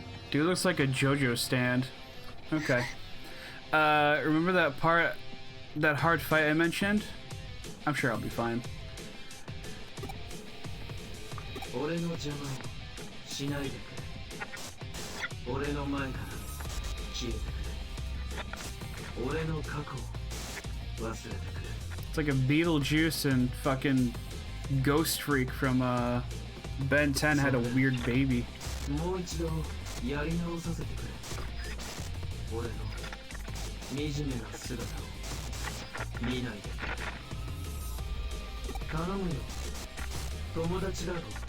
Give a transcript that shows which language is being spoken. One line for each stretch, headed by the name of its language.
English: Dude looks like a JoJo stand. Okay. Remember that part, that hard fight I mentioned? I'm sure I'll be fine.
Japanese: 俺の邪魔をしないでくれ。俺の前から消えてくれ。俺の過去を忘れてくれ。
English: It's like a Beetlejuice and fucking Ghost Freak from Ben 10 had a weird baby.
Japanese: もう一度やり直させてくれ。俺の惨めな姿を見ないでくれ。頼むよ。友達だろ。